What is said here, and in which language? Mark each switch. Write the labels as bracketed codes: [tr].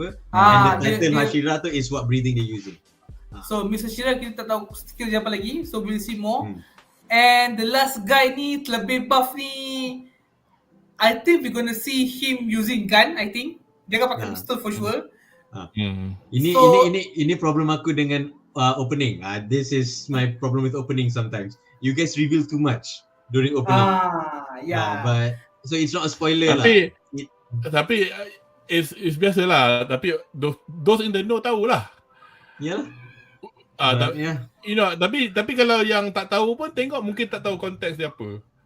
[en] And the title Hashira tu is what breathing they using. [ms] So Miss Hashira kita tak tahu skill dia apa lagi. [en] So we'll see more. And the last guy ni [ms] lebih buff ni, [en] I think we're gonna see him using gun. I think [ms] dia akan pakai pistol [en] for sure. [ms] Ini problem aku dengan opening. [en] This is my problem with opening sometimes. You guys reveal too much during opening. But so it's not a spoiler [ms] Tapi it's biasa lah. Tapi [en] those in the know [ms] tahulah. Yalah. [en] You know, [ms] tapi kalau yang tak tahu pun tengok mungkin tak tahu konteks dia apa.